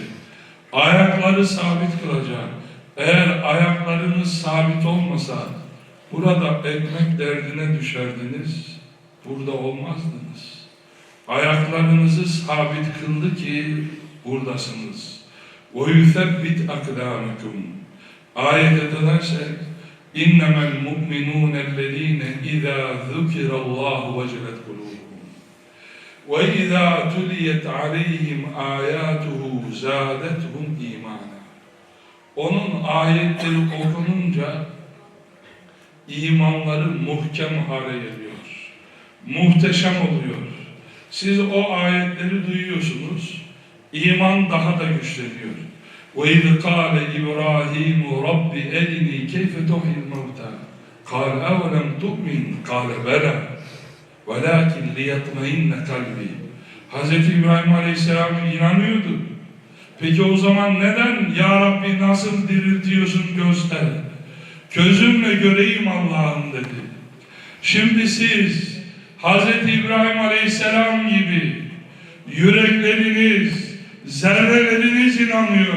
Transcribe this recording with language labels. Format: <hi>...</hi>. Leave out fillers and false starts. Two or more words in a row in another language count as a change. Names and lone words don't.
<tr>Ayakları sabit kılacak. Eğer ayaklarınız sabit olmasa burada ekmek derdine düşerdiniz, burada olmazdınız. Ayaklarınızı sabit kıldı ki buradasınız.</tr> <ar>وَيُثَبِّتْ أَقْدَامَكُمْ</ar> <tr>Ayete dönersek</tr> <ar>اِنَّمَا الْمُؤْمِنُونَ الَّذ۪ينَ اِذَا ذُكِرَ اللّٰهُ وَجَلَتْ قُلُوبُهُمْ وَاِذَا تُلِيَتْ عَلَيْهِمْ آيَاتُهُ زَادَتْهُمْ اِيمَانًا</ar> <tr>Onun ayetleri okununca imanları muhkem hale geliyor. Muhteşem oluyor. Siz o ayetleri duyuyorsunuz. İman daha da güçleniyor.</tr> <ar>وَاِذْ قَالَ إِبْرَاهِيمُ رَبِّ اَلِنِي كَيْفَ تُحْيِي الْمَوْتَى قَالَ أَوَلَمْ تُؤْمِنْ قَالَ بَلَى وَلَكِنْ لِيَطْمَئِنَّ قَلْبِي Hz.</ar> <tr>İbrahim Aleyhisselam inanıyordu. Peki o zaman neden</tr> <ar>يا ربي</ar> <tr>nasıl diriltiyorsun göster. Gözümle göreyim Allah'ım dedi. Şimdi siz Hz. İbrahim Aleyhisselam gibi yürekleriniz, zerreleriniz inanıyor.</tr>